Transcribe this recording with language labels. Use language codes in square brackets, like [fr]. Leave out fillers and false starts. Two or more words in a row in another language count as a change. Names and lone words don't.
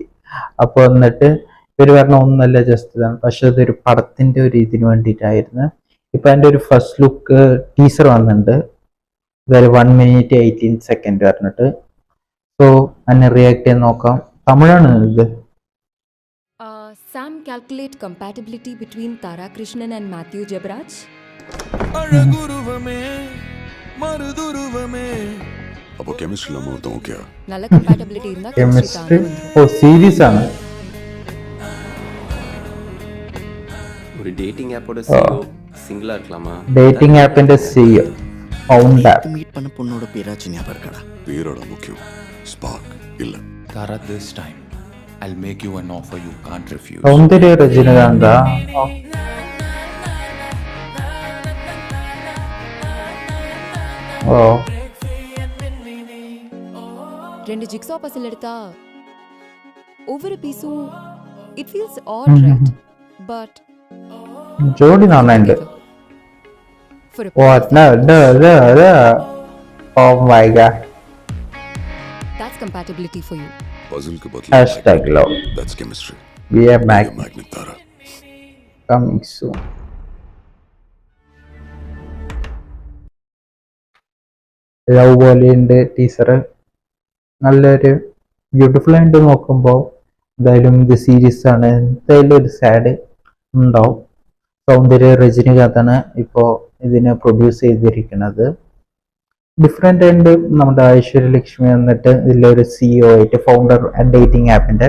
[ml] അപ്പോൾ വന്നിട്ട് ഇവർ പറഞ്ഞ ഒന്നല്ല, ജസ്റ്റ് ഇതാണ്, പക്ഷെ അതൊരു പടത്തിന്റെ ഒരു ഇതിന് വേണ്ടിയിട്ടായിരുന്നു. ഇപ്പൊ അതിന്റെ ഒരു ഫസ്റ്റ് ലുക്ക് ടീസർ വന്നിട്ടുണ്ട്, അതായത് [en] 1 minute 18 seconds [ml] പറഞ്ഞിട്ട്. സോ അതിനെ റിയാക്ട് ചെയ്യാൻ നോക്കാം. തമിഴാണ് ഇത്. [en] Sam calculate compatibility between Tara Krishnan and Matthew Jabraj. [ta] அப்போ கெமிஸ்ட்ரில மொத்தம் ஓகேயா? நல்ல compatibility இருந்தா [ml] കെമിസ്ട്രി ഓ സീരീസ് ആണ്. [ta] ஒரு டேட்டிங் ஆப்போட சிஓ சிங்கிளா இருக்கலாமா? [ml] ഡേറ്റിംഗ് ആപ്പിന്റെ സിഇഒ ഫൗണ്ടർ. [ta] மீட் பண்ண பொண்ணோட பேராச்சு ஞாபகம் இருக்கடா. பேரோட முக்கியம் ஸ்பார்க் இல்ல. [en] Tara, this time I'll make you an offer you can't refuse. [ml] സൗന്ദര്യ രജനികാന്ത. ഓ [ta] ரெண்டு ஜிக்ஸா பசில் எடுத்தா ஒவ்வொரு பீஸும் [en] it feels odd, right? But [ml] ജോഡി നന്നായിട്ടുണ്ട്. [en] for a What? No. Oh my god. that's compatibility for you. [ta] பசிலுக்கு [en] Hashtag love. That's chemistry. We are back. Magnet Tara. Coming soon. [ml] ലവ് പോലെയുണ്ട് ടീച്ചർ, നല്ലൊരു ബ്യൂട്ടിഫുൾ ആയിട്ട് നോക്കുമ്പോൾ. എന്തായാലും ഇത് സീരീസ് ആണ്, എന്തായാലും ഒരു സാഡ് ഉണ്ടാവും. സൗന്ദര്യ രജനികാന്താണ് ഇപ്പോൾ ഇതിനെ പ്രൊഡ്യൂസ് ചെയ്തിരിക്കുന്നത്. ഡിഫറെൻ്റ് ആയിട്ട് നമ്മുടെ ഐശ്വര്യലക്ഷ്മി വന്നിട്ട് ഇതിലൊരു സിഇഒ ആയിട്ട് ഫൗണ്ടർ ഡേറ്റിംഗ് ആപ്പിന്റെ.